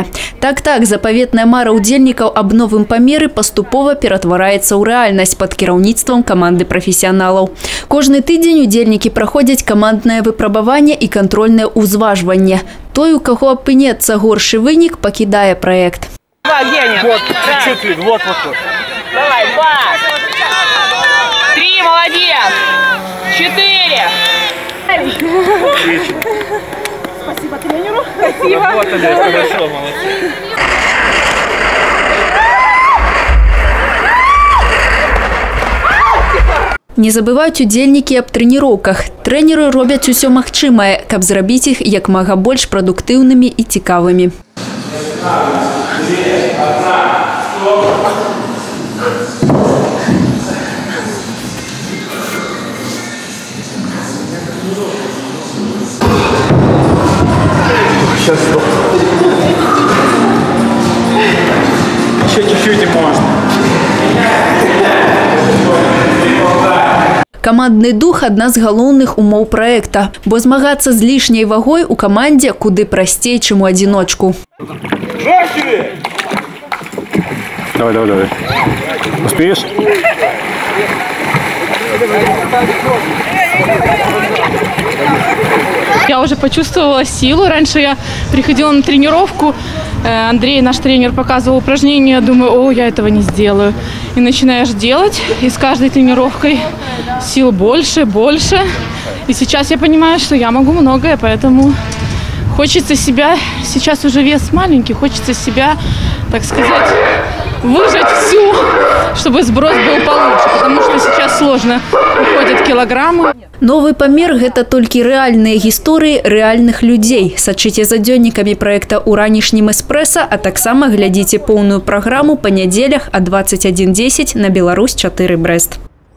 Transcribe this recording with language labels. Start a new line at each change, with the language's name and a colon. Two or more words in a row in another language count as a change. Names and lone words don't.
Belarusian: Так, запаветная мара удзельнікаў аб новым памеры паступова ператвараецца ў рэальнасць пад кіраўніцтвам каманды прафесіяналаў. Кожны тыдзень удзельнікі праходзяць каманднае выпрабаванне і кантрольнае ўзважванне. Той, у каго апынецца горшы вынік, пакідае праект.
Russian: Вот, чуть-чуть, вот. Давай, 2. 3, молодец. 4. Спасибо тренеру. Спасибо. Работали, хорошо, молодцы.
Belarusian: Не забываюць удзельнікі аб трэніроўках. Трэнеры робяць усё магчымае, каб зрабіць іх як мага больш прадуктыўнымі і цікавымі.
Russian: Сейчас стоп. Еще чуть-чуть и можно.
Belarusian: Камандны дух – адна з галоўных умоў праекта, бо змагацца з лішняй вагой у камандзе куды прасцей, чым у адзіночку.
Russian: Давай. Успеешь? Я уже почувствовала силу. Раньше я приходила на тренировку, Андрей, наш тренер, показывал упражнения, думаю, я этого не сделаю. И начинаешь делать, и с каждой тренировкой сил больше. И сейчас я понимаю, что я могу многое, поэтому хочется себя, сейчас уже вес маленький, хочется себя, так сказать, выжать всю, чтобы сброс был получше, потому что сейчас сложно уходят килограммы.
Belarusian: Новый памер – гэта толькі рэальныя гісторыі рэальных людзей. Сачыце за дзённікамі праекта ў ранішнім эспрэса, а таксама глядзіце поўную праграму па нядзелях а 21:10 на Беларусь 4 Брэст.